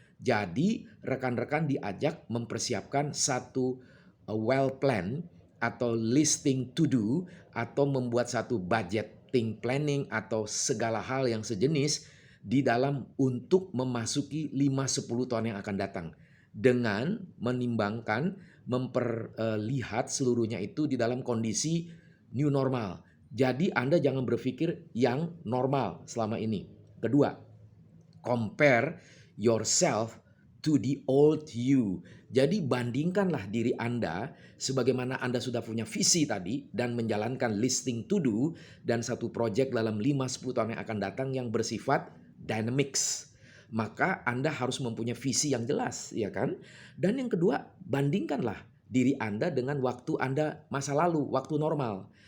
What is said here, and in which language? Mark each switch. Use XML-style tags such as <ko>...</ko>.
<id>Jadi rekan-rekan diajak mempersiapkan satu well plan atau listing to do atau membuat satu budgeting planning atau segala hal yang sejenis di dalam untuk memasuki 5-10 tahun yang akan datang dengan menimbangkan memperlihat seluruhnya itu di dalam kondisi new normal. Jadi Anda jangan berpikir yang normal selama ini. Kedua,</id> <en>compare yourself to the old you.</en> <id>Jadi bandingkanlah diri Anda sebagaimana Anda sudah punya visi tadi dan menjalankan listing to do dan satu project dalam 5-10 tahun yang akan datang yang bersifat dynamics. Maka Anda harus mempunyai visi yang jelas, ya kan? Dan yang kedua, bandingkanlah diri Anda dengan waktu Anda masa lalu, waktu normal.</id>